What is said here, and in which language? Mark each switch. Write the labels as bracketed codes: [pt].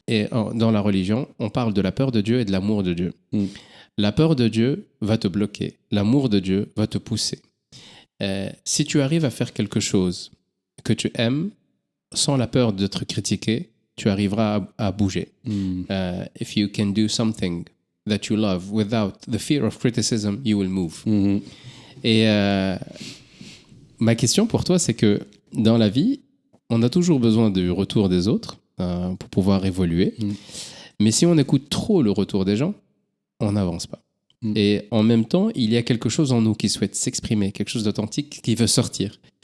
[fr] Et dans la religion, on parle de la peur de Dieu et de l'amour de Dieu. La peur de Dieu va te bloquer. L'amour de Dieu va te pousser. Si tu arrives à faire quelque chose que tu aimes sans la peur d'être critiqué, tu arriveras à bouger. [en] If you can do something that you love without the fear of criticism, you will move. [fr] Et ma question pour toi, c'est que dans la vie, on a toujours besoin du retour des autres pour pouvoir évoluer. Mais si on écoute trop le retour des gens, on n'avance pas. Et en même temps, il y a quelque chose en nous qui souhaite s'exprimer, quelque chose d'authentique qui veut sortir.